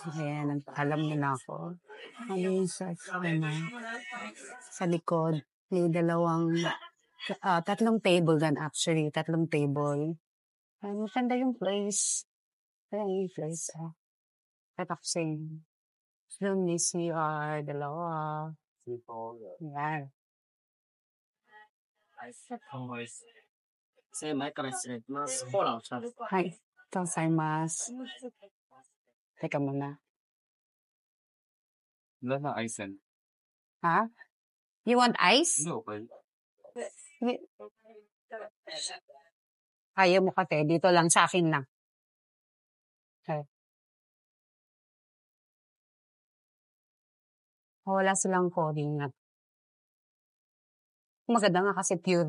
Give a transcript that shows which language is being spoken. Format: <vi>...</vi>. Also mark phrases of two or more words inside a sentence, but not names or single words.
<tl>Ayan, nagpaalam muna ako. Ano sa likod, may tatlong table dan actually. Tatlong table. Maganda yung place. Ayan yung place. Relaxing. Yung may CR, dalawa. Ayan.</tl> <ja>前から失礼します。コーラを2つ。はい。とうございます。</ja> <tl>Teka muna. Wala na ice yan. Ha?</tl> <en>You want ice?</en> <tl>Hindi, okay. Ayaw mo kasi. Dito lang sa akin lang. Okay. Wala silang coding na. Maganda nga kasi pure.</tl>